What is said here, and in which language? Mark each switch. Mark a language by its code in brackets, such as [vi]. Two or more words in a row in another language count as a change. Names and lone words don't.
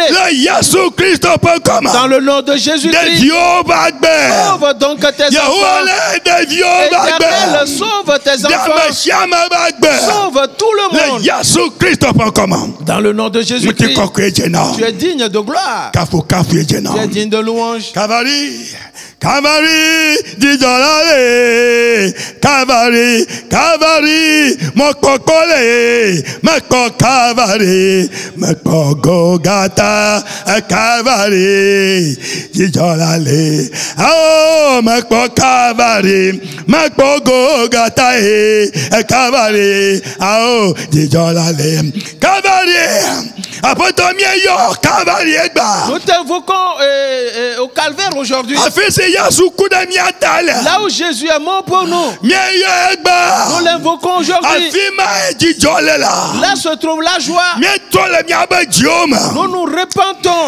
[fr] Dans le nom de Jésus-Christ. Sauve donc tes enfants. Éternel, sauve tes enfants. Sauve tout le monde. Dans le nom de Jésus-Christ. Tu es digne de gloire. Tu es digne de louange. Calvary, Dijolale, Calvary, Calvary, Mokokole, Mako Calvary, Mako Gogata, Calvary, Dijolale, oh, Mako Calvary, Mako Gogata, Calvary, oh, Dijolale, Calvary. Nous t'invoquons au calvaire aujourd'hui. Là où Jésus est mort pour nous, nous l'invoquons aujourd'hui. Là se trouve la joie. Nous nous repentons.